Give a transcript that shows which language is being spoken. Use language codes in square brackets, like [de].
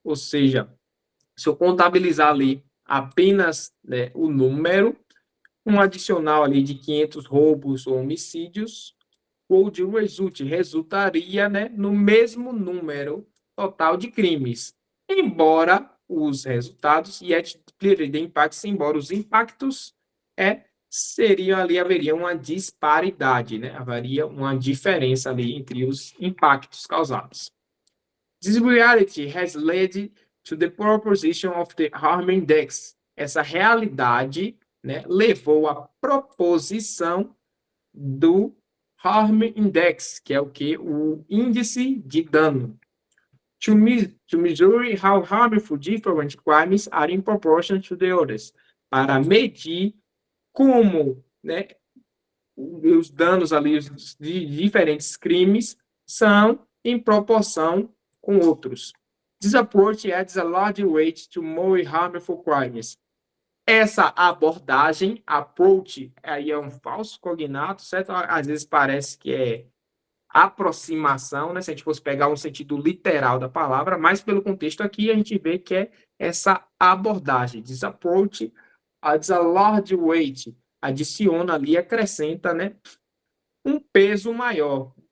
[pt] Ou seja, se eu contabilizar ali apenas, né, o número, um adicional ali de 500 roubos ou homicídios, would resultaria, né, no mesmo número total de crimes, embora os resultados, [en] yet clearly the impacts, [pt] embora os impactos seriam ali, haveria uma disparidade, né, haveria uma diferença ali entre os impactos causados. [en] This reality has led to the proposition of the harm index. [pt] Essa realidade, né, levou à proposição do harm index, que é o que? O índice de dano. [en] To measure how harmful different crimes are in proportion to the others. [pt] Para medir como, né, os danos ali de diferentes crimes são em proporção com outros. [en] This approach adds a large weight to more harmful crimes. [pt] Essa abordagem, approach, aí é um falso cognato, certo? Às vezes parece que é aproximação, né, se a gente fosse pegar um sentido literal da palavra, mas pelo contexto aqui a gente vê que é essa abordagem. [en] This approach adds a large weight, [pt] adiciona ali, acrescenta, né, um peso maior.